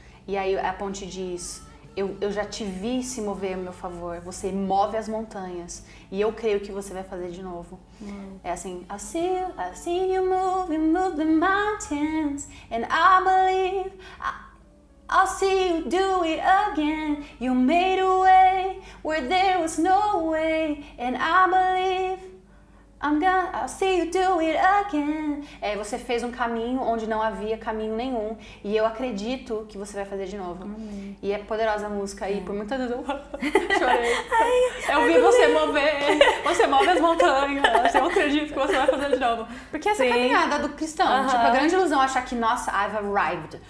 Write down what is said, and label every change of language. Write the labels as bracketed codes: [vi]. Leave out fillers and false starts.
[pt] E aí a ponte diz... Eu já te vi se mover a meu favor, você move as montanhas e eu creio que você vai fazer de novo. É assim, [en] I see you move the mountains and I believe I'll see you do it again. You made a way where there was no way and I believe I'll see you do it again. [pt] Você fez um caminho onde não havia caminho nenhum e eu acredito que você vai fazer de novo. E é poderosa a música e por muitas vezes eu chorei. Eu vi você mover, você move as montanhas, eu acredito que você vai fazer de novo. Porque essa é a caminhada do cristão, tipo, a grande ilusão é achar que, nossa, [en] I've arrived.